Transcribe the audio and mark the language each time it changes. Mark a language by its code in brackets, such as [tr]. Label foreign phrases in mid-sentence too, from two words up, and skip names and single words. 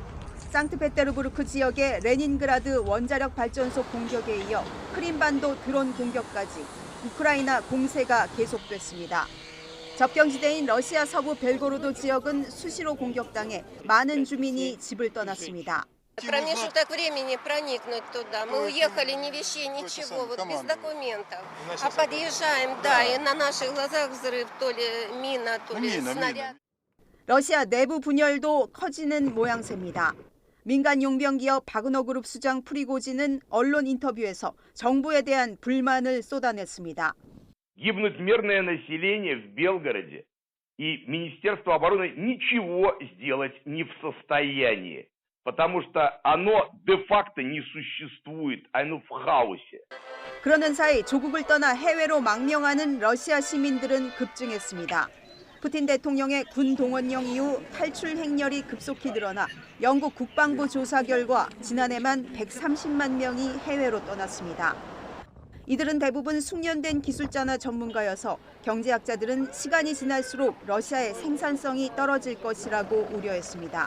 [ko] 상트페테르부르크 지역의 레닌그라드 원자력 발전소 공격에 이어 크림반도 드론 공격까지 우크라이나 공세가 계속됐습니다. 접경지대인 러시아 서부 벨고로드 지역은 수시로 공격당해 많은 주민이 집을 떠났습니다. [ru] Промежуток времени проникнуть туда. Мы уехали ни вещей, ничего, вот без документов. А подъезжаем, да, и на наших глазах взрыв, то ли мина, то ли снаряд. [ko] 러시아 내부 분열도 커지는 모양새입니다. 민간 용병 기업 바그너 그룹 수장 프리고진은 언론 인터뷰에서 정부에 대한 불만을 쏟아냈습니다. [ru] Гибнуть мирное население в Белгороде, и Министерство обороны ничего сделать не в состоянии, потому что оно де-факто не существует, оно в хаосе. [ko] 그러는 사이 조국을 떠나 해외로 망명하는 러시아 시민들은 급증했습니다. 푸틴 대통령의 군 동원령 이후 탈출 행렬이 급속히 늘어나 영국 국방부 조사 결과 지난해만 130만 명이 해외로 떠났습니다. 이들은 대부분 숙련된 기술자나 전문가여서 경제학자들은 시간이 지날수록 러시아의 생산성이 떨어질 것이라고 우려했습니다.